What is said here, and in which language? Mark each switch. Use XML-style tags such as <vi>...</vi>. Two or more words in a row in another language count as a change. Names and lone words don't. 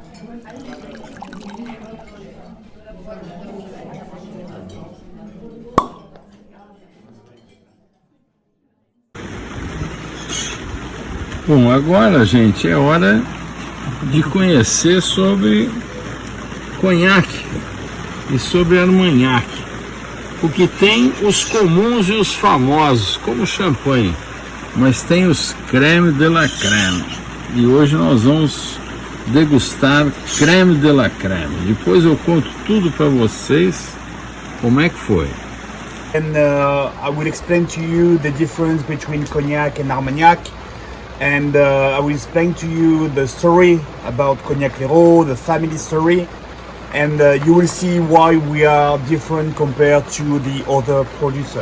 <pt>Bom, agora, gente, é hora de conhecer sobre Cognac e sobre Armagnac, porque tem os comuns e os famosos, como champanhe, mas tem os</pt> <fr>crème de la crème,</fr> <pt>e hoje nós vamos degustar</pt> <fr>crème de la crème.</fr> <pt>Depois eu conto tudo para vocês como é que foi.</pt> <en>And I will explain to you the difference between Cognac and Armagnac. And I will explain to you the story about Cognac LHERAUD, the family story, and you will see why we are different compared to the other producer.</en>